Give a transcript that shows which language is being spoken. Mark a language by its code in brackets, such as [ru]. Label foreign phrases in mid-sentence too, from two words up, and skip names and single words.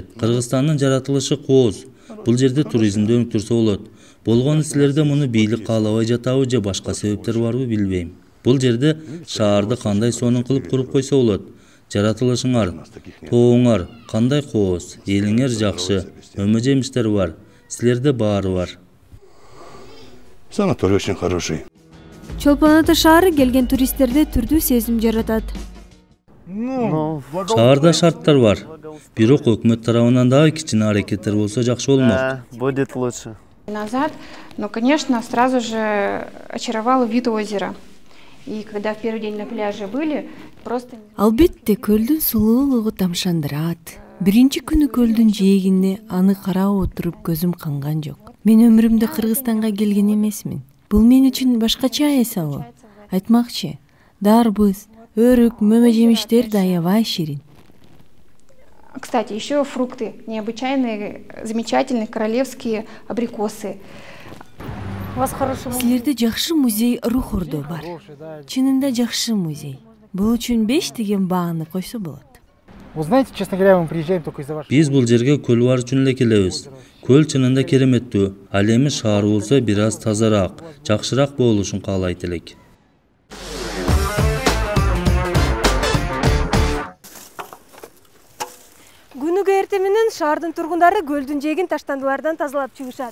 [ky] Кыргызстандын жаратылышы кооз. Бул жерде туризмди өнүктүрсө болот. Болгону силерде муну бийлик каалабай жатабы же башка себептер барбы билбейм. Бул жерде шаарды кандай сонун кылып куруп койсо болот. Жаратылышыңар, тооңар кандай кооз, элиңер жакшы, өмө жемиштер бар. Силерде баары бар. [ru] Санаторий очень хороший. [ky] Чолпон ата шаары келген туристтерде түрдүү сезим жаратат. Шаарда шарттар бар. Бирок өкмөт тарабынан дагы кичине аракеттер болсо жакшы болмок. [ru] Будет лучше. Назад, но, конечно, сразу же очаровал вид озера. И когда в первый день на пляже были, просто... [ky] Албетте көлдүн сулуулугу тамшандырат. Биринчи күнү көлдүн жээгине аны карап отуруп көзүм канган жок. Мен өмүрүмдө Кыргызстанга келген эмесмин. Бул мен үчүн башкача эс алуу. Айтмакчы, дарбыз, өрүк, мөмө жемиштер да аябай ширин. [ru] Кстати, еще фрукты необычайные, замечательные королевские абрикосы. [ky] Силерде жакшы музей Рухордо бар. Чынында жакшы музей. Бул үчүн 5 деген бааны койсо болот. [ru] Вы знаете, честно говоря, мы приезжаем только из-за вашего... [ky] Биз бул жерге көл бар үчүн эле келебиз. Көл чынында кереметтүү. Ал эми шаар болсо бир аз тазараак, жакшыраак болушун каалайт элек. Күнүгө эртең менен шаардын тургундары көлдүн жээгин таштандылардан тазалап чыгышат.